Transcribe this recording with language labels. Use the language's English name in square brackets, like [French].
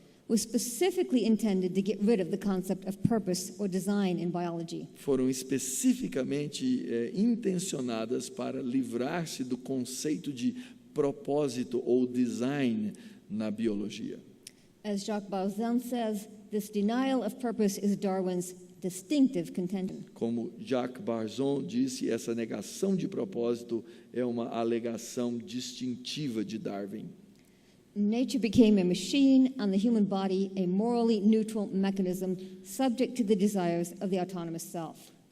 [English] was specifically intended to get rid of the concept of purpose or design in biology. [Portuguese] foram especificamente intencionadas para livrar-se do conceito de propósito ou design na biologia. [English] As Jacques Bauzin says, this denial of purpose is Darwin's distinctive contention. [Portuguese] Como Jacques Barzon disse, essa negação de propósito é uma alegação distintiva de Darwin. [English] Nature became a machine and the human body a morally neutral mechanism subject to the desires of the autonomous self.